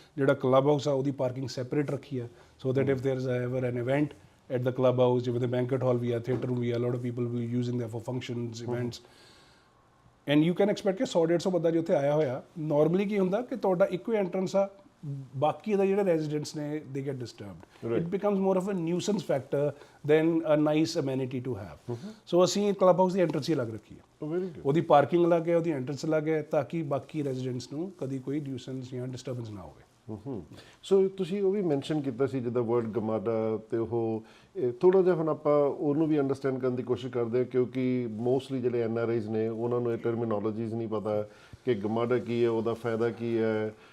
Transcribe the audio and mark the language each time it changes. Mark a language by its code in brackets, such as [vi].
[pa] ਜਿਹੜਾ club house ਆ ਉਹਦੀ ਪਾਰਕਿੰਗ ਸੈਪਰੇਟ ਰੱਖੀ ਆ, [en] so that if there is ever an event at the clubhouse, ਜਿਵੇਂ the banquet hall ਵੀ ਆ, theatre room ਵੀ ਆ, a lot of people will be using that for functions, events, and you can expect [pa] ਕਿ 100-150 ਬੰਦਾ ਜੇ ਉੱਥੇ ਆਇਆ ਹੋਇਆ। Normally ਕੀ ਹੁੰਦਾ ਕਿ ਤੁਹਾਡਾ ਇੱਕੋ ਹੀ ਐਂਟਰੈਂਸ ਆ, ਬਾਕੀ ਦਾ ਜਿਹੜੇ ਰੈਜ਼ੀਡੈਂਟਸ ਨੇ [en] they get disturbed. It becomes more of a nuisance factor than a nice amenity to have. [pa] So ਅਸੀਂ ਕਲੱਬ ਹਾਊਸ ਦੀ ਐਂਟਰੈਂਸ ਹੀ ਅਲੱਗ ਰੱਖੀ ਹੈ, ਉਹਦੀ ਪਾਰਕਿੰਗ ਅਲੱਗ ਹੈ, ਉਹਦੀ ਐਂਟਰੈਂਸ ਅਲੱਗ ਹੈ, ਤਾਂ ਕਿ ਬਾਕੀ ਰੈਜ਼ੀਡੈਂਟਸ ਨੂੰ ਕਦੀ ਕੋਈ ਨਿਊਸੈਂਸ ਜਾਂ ਡਿਸਟਰਬੈਂਸ ਨਾ ਹੋਵੇ। ਸੋ ਤੁਸੀਂ ਉਹ ਵੀ ਮੈਂਸ਼ਨ ਕੀਤਾ ਸੀ ਜਿੱਦਾਂ ਵਰਡ ਗਮਾਡਾ, ਅਤੇ ਉਹ ਥੋੜ੍ਹਾ ਜਿਹਾ ਹੁਣ ਆਪਾਂ ਉਹਨੂੰ ਵੀ ਅੰਡਰਸਟੈਂਡ ਕਰਨ ਦੀ ਕੋਸ਼ਿਸ਼ ਕਰਦੇ ਹਾਂ, ਕਿਉਂਕਿ ਮੋਸਟਲੀ ਜਿਹੜੇ NRIs ਨੇ ਉਹਨਾਂ ਨੂੰ ਇਹ ਟਰਮੀਨੋਲੋਜੀਜ਼ ਨਹੀਂ ਪਤਾ ਕਿ ਗਮਾਡਾ ਕੀ ਹੈ, ਉਹਦਾ ਫਾਇਦਾ ਕੀ ਹੈ,